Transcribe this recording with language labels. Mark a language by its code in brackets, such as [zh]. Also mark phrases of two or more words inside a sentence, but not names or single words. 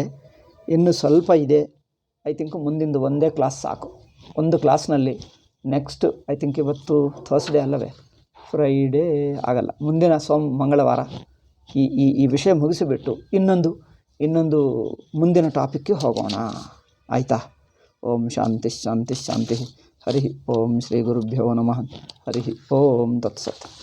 [kn] ಇನ್ನು ಸ್ವಲ್ಪ ಇದೆ. [en] I think [kn] ಮುಂದಿಂದು ಒಂದೇ ಕ್ಲಾಸ್ ಸಾಕು. ಒಂದು ಕ್ಲಾಸ್ನಲ್ಲಿ [en] next I think [kn] ಇವತ್ತು ಥರ್ಸ್ಡೇ ಅಲ್ಲವೇ? ಫ್ರೈಡೇ ಆಗಲ್ಲ, ಮುಂದಿನ ಮಂಗಳವಾರ ಈ ವಿಷಯ ಮುಗಿಸಿಬಿಟ್ಟು ಇನ್ನೊಂದು ಮುಂದಿನ ಟಾಪಿಕ್ಗೆ ಹೋಗೋಣ, ಆಯಿತಾ? [sa] ಓಂ ಶಾಂತಿ ಶಾಂತಿ ಶಾಂತಿ. ಹರಿ ಓಂ ಶ್ರೀ ಗುರುಭ್ಯೋ ನಮಃ. ಹರಿ ಓಂ ತತ್ಸತ್.